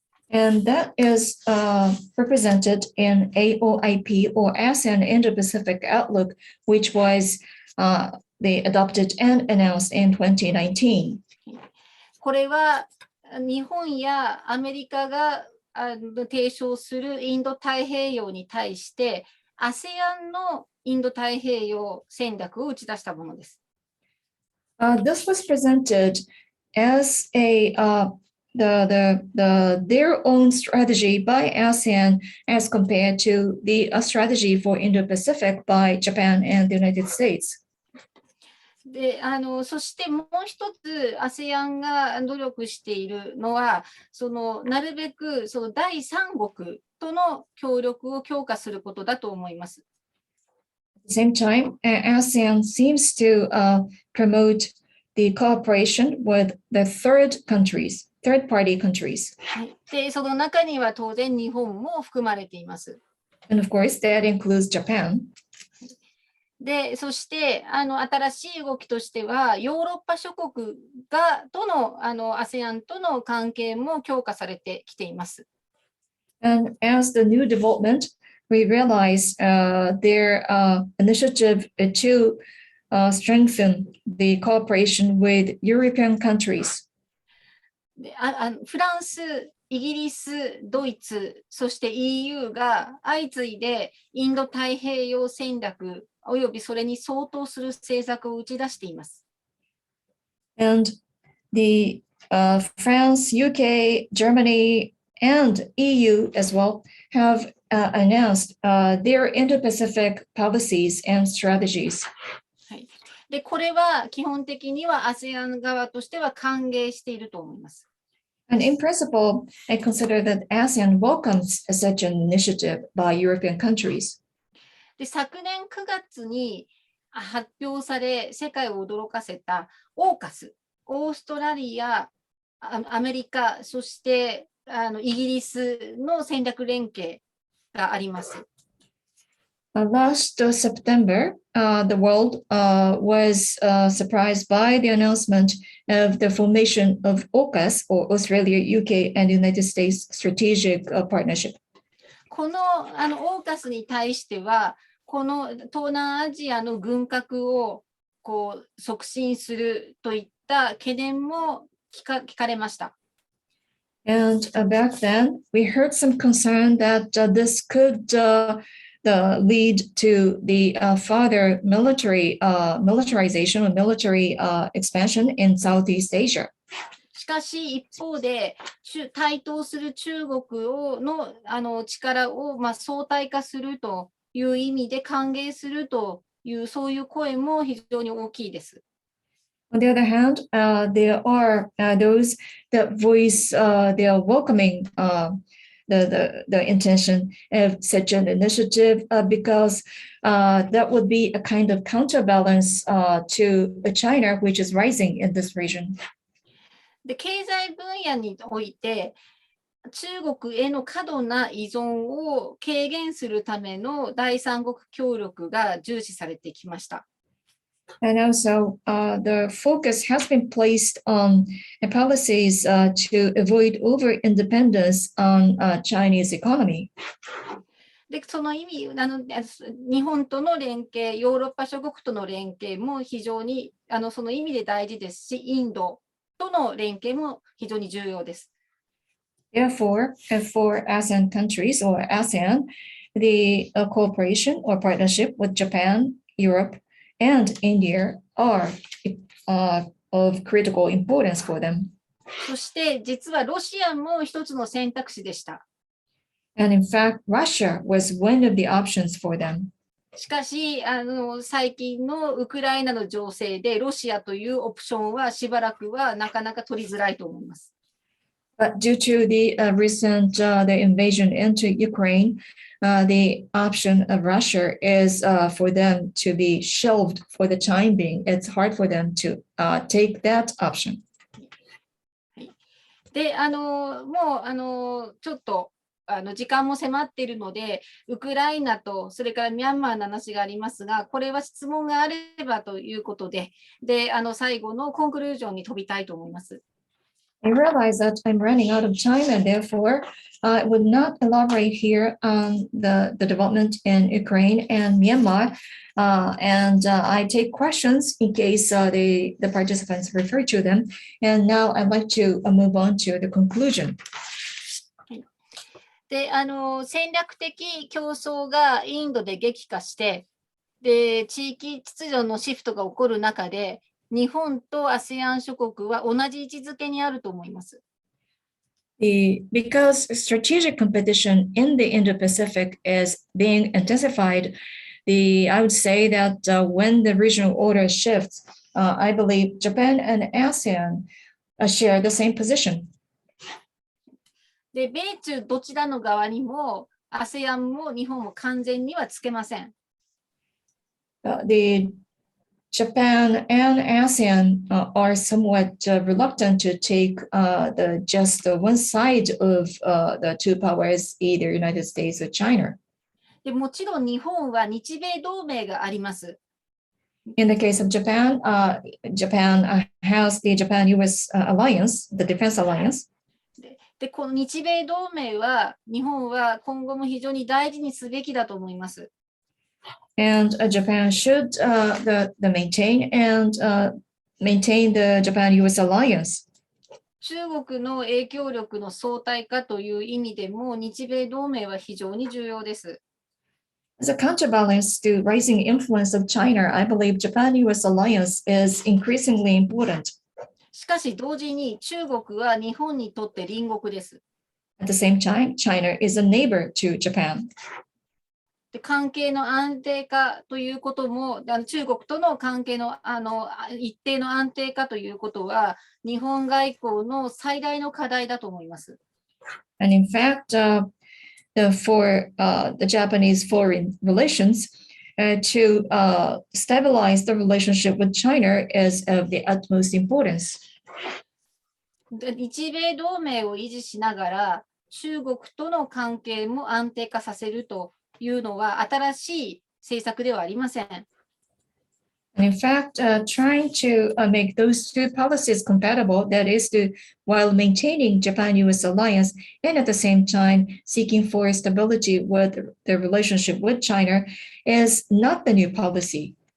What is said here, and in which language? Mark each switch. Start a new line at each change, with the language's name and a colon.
English: And that is represented in AOIP or ASEAN Indo-Pacific Outlook, which was they adopted and announced in 2019.
Japanese: これは日本やアメリカが提唱するインド太平洋に対して ASEAN のインド太平洋戦略を打ち出したものです。
English: This was presented as their own strategy by ASEAN as compared to the strategy for Indo-Pacific by Japan and the United States.
Japanese: でそしてもう一つ ASEAN が努力しているのはなるべく第三国との協力を強化することだと思います。
English: At the same time, ASEAN seems to promote the cooperation with the third-party countries.
Japanese: で、その中には当然日本も含まれています。
English: And of course, that includes Japan.
Japanese: で、そして新しい動きとしては、ヨーロッパ諸国とのASEAN との関係も強化されてきています。
English: And as the new development, we realize their initiative to strengthen the cooperation with European countries.
Japanese: でフランス、イギリス、ドイツ、そして EU が相次いでインド太平洋戦略およびそれに相当する政策を打ち出しています。
English: And the France, UK, Germany, and EU as well have announced their Indo-Pacific policies and strategies.
Japanese: で、これは基本的には ASEAN 側としては歓迎していると思います。
English: And in principle, I consider that ASEAN welcomes such an initiative by European countries.
Japanese: で、昨年9月に発表され、世界を驚かせた AUKUS、オーストラリア、アメリカ、そしてイギリスの戦略連携があります。
English: Last September, the world was surprised by the announcement of the formation of AUKUS, or Australia, UK, and United States Strategic Partnership.
Japanese: このAUKUSに対しては、この東南アジアの軍拡を促進するといった懸念も聞かれました。
English: And back then, we heard some concern that this could lead to the further militarization or military expansion in Southeast Asia.
Japanese: しかし一方で台頭する中国の力を相対化するという意味で歓迎するというそういう声も非常に大きいです。
English: On the other hand, there are those that voice their welcoming the intention of such an initiative because that would be a kind of counterbalance to China, which is rising in this region.
Japanese: で、経済分野において中国への過度な依存を軽減するための第三国協力が重視されてきました。
English: And also, the focus has been placed on policies to avoid over-independence on Chinese economy.
Japanese: で、その意味、日本との連携、ヨーロッパ諸国との連携も非常にその意味で大事ですし、インドとの連携も非常に重要です。
English: Therefore, for ASEAN countries or ASEAN, the cooperation or partnership with Japan, Europe, and India are of critical importance for them.
Japanese: そして実はロシアも一つの選択肢でした。
English: And in fact, Russia was one of the options for them.
Japanese: しかし最近のウクライナの情勢でロシアというオプションはしばらくはなかなか取りづらいと思います。
English: But due to the recent the invasion into Ukraine, the option of Russia is for them to be shelved for the time being. It's hard for them to take that option.
Japanese: で、もうちょっと時間も迫っているので、ウクライナとそれからミャンマーの話がありますが、これは質問があればということで、最後のコンクルージョンに飛びたいと思います。
English: I realize that I'm running out of time, and therefore I would not elaborate here on the development in Ukraine and Myanmar. And I take questions in case the participants refer to them. And now I'd like to move on to the conclusion.
Japanese: で、戦略的競争がインドで激化して、で、地域秩序のシフトが起こる中で、日本と ASEAN 諸国は同じ位置づけにあると思います。
English: Because strategic competition in the Indo-Pacific is being intensified, I would say that when the regional order shifts, I believe Japan and ASEAN share the same position.
Japanese: で、米中どちらの側にも ASEAN も日本も完全にはつけません。
English: Japan and ASEAN are somewhat reluctant to take just one side of the two powers, either United States or China.
Japanese: でもちろん日本は日米同盟があります。
English: In the case of Japan, Japan has the Japan-US alliance, the defense alliance.
Japanese: で、この日米同盟は日本は今後も非常に大事にすべきだと思います。
English: And Japan should maintain the Japan-US alliance.
Japanese: 中国の影響力の相対化という意味でも日米同盟は非常に重要です。
English: As a counterbalance to rising influence of China, I believe Japan-US alliance is increasingly important.
Japanese: しかし同時に中国は日本にとって隣国です。
English: At the same time, China is a neighbor to Japan.
Japanese: で、関係の安定化ということも、中国との関係の一定の安定化ということは、日本外交の最大の課題だと思います。
English: And in fact, for the Japanese foreign relations, to stabilize the relationship with China is of the utmost importance.
Japanese: 日米同盟を維持しながら、中国との関係も安定化させるというのは新しい政策ではありません。
English: And in fact, trying to make those two policies compatible, that is while maintaining Japan-US alliance and at the same time seeking for stability with the relationship with China is not the new policy.